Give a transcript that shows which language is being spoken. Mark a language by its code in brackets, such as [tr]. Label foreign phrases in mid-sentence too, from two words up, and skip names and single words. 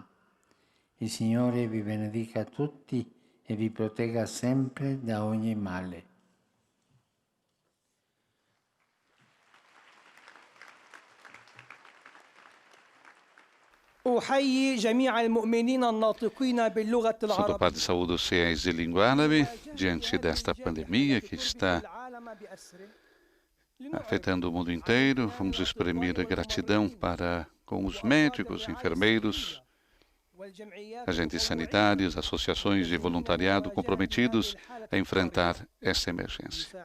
[it] Il Signore vi benedica tutti e vi protegga sempre da ogni male. [ar] أحيي جميع المؤمنين الناطقين باللغة [pt] Santo [ar] العربية. [pt] Padre saúda os fiéis de língua árabe diante desta pandemia que está afetando o mundo inteiro. Vamos exprimir a gratidão com os médicos, enfermeiros, agentes sanitários, associações de voluntariado comprometidos a enfrentar esta emergência.